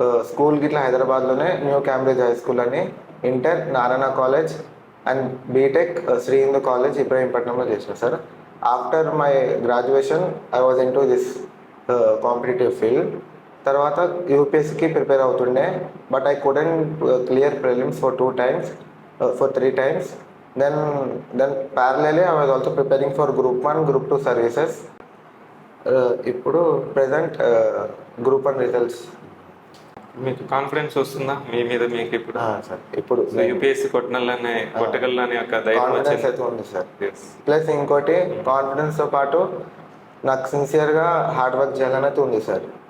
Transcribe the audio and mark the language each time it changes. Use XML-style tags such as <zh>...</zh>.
<te>School గిట్లా హైదరాబాద్లోనే new Cambridge high school అని, inter Narayana college and BTech Shri Hindu college ఇబ్రహీంపట్నంలో చేసిన sir.</te> <en>After my graduation I was into this competitive field.</en> <te>తర్వాత యూపీఎస్సీకి prepare అవుతుండే,</te> <en>But I couldn't clear prelims for 2 times, for 3 times. Then parallelly I was also preparing for Group 1, Group 2 services.</en> <te>ఇప్పుడు present Group 1 results. మీకు confidence వస్తుందా మీ మీద మీకు ఇప్పుడు? Sir ఇప్పుడు UPSC కొట్టగలని ఒక ధైర్యం కాన్ఫిడెన్స్ అయితే ఉంది సార్. ప్లస్ ఇంకోటి కాన్ఫిడెన్స్తో పాటు నాకు సిన్సియర్గా హార్డ్ వర్క్ చేయాలనేది ఉంది సార్.</te>